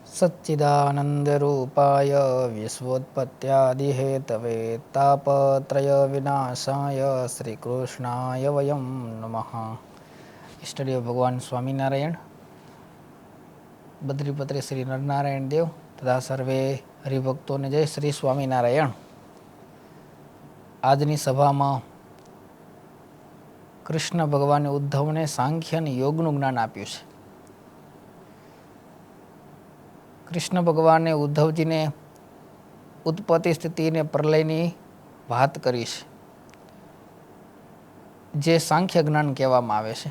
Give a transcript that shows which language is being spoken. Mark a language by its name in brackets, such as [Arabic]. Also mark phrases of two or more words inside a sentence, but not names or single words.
[Sanskrit] सच्चिदानन्दरूपाय विश्वोत्पत्त्यादिहेतवे तापत्रयविनाशाय श्रीकृष्णाय वयं नमः। [Gujarati] ઇષ્ટદેવ ભગવાન સ્વામીનારાયણ, બદ્રીપત્રે શ્રી નરનારાયણ દેવ તથા સર્વે હરિભક્તો ને જય શ્રી સ્વામીનારાયણ। આજની સભામાં કૃષ્ણ ભગવાને ઉદ્ધવને સાંખ્ય અને યોગનું જ્ઞાન આપ્યું છે. કૃષ્ણ ભગવાને ઉદ્ધવજીને ઉત્પત્તિ સ્થિતિ અને પ્રલયની વાત કરી છે, જે સાંખ્ય જ્ઞાન કહેવામાં આવે છે.